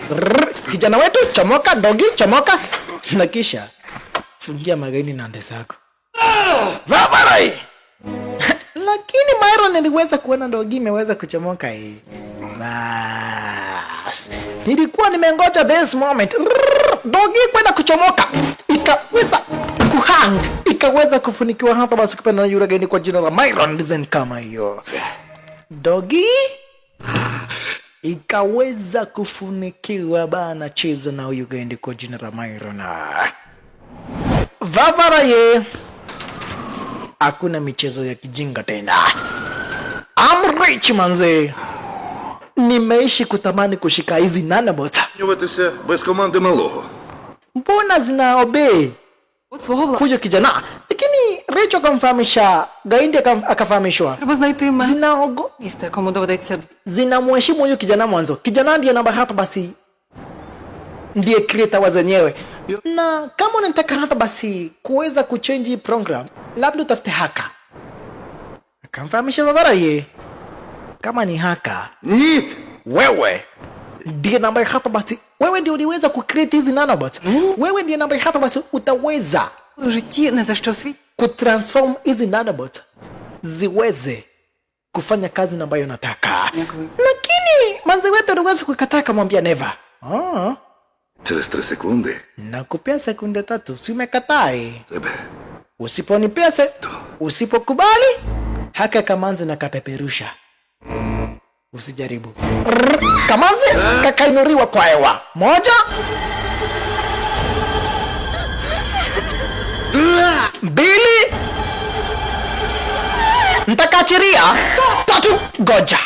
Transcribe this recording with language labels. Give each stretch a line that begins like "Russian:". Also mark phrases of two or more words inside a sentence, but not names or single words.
Swahili: Kijana wetu chomoka, ndogi chomoka, na kisha fungia magaindi na Desagu Vavarai. Lakini Myron aliweza kuona ndogi imeweza kuchomoka hii. Bas nilikuwa nimengoja
English: this moment
Swahili: ndogi kwenda kuchomoka, ikaweza kuhang, ikaweza kufunikiwa hapa basi kupenda na yule gani kwa jina la Myron design kama hiyo. Dogi ikaweza kufunikiwa bana, cheza na huyu gani kwa jina la Myron. Vavaraye hakuna michezo ya kijinga tena.
English: I'm rich manze.
Swahili: Nimeishi kutamani kushika hizi nanobot.
Ukrainian: Нюватися без команди малого.
Swahili: Mbona zina obey
Ukrainian: От свого
Swahili: huyo kijana? Lakini Richo akamfahamisha, Gaindi akafahamishwa.
Ukrainian: Треба знайти
Swahili: Zinaogo
Ukrainian: місто, якому доведеться.
Swahili: zinamheshimu huyu kijana mwanzo. Kijana ndiye namba hapa basi ndiye creator wa zenyewe. Na kama unataka hapa basi kuweza kuchange program, labda utafute haka. Akamfahamisha babara ye. Kama ni haka,
Ukrainian: Ніт!
Swahili: wewe ndiye namba hapa basi. Wewe ndiye uliweza kucreate hizi nanobots. Wewe ndiye namba hapa basi utaweza
Ukrainian: У житті не за що в світі.
Swahili: kutransform hizi nanobots ziweze kufanya kazi ambayo nataka.
Ukrainian: Дякую.
Swahili: Lakini manzi wetu aliweza kukataa, akamwambia never.
Ukrainian: Через 3 секунди
Swahili: Nakupea sekunde 3, si umekataa?
Ukrainian: тебе.
Swahili: Usiponipea usipokubali, haka kamanzi na kapeperusha. Usijaribu. Kamanzi kakainuriwa kwa hewa. 1 2 Ntakachiria 3 goja.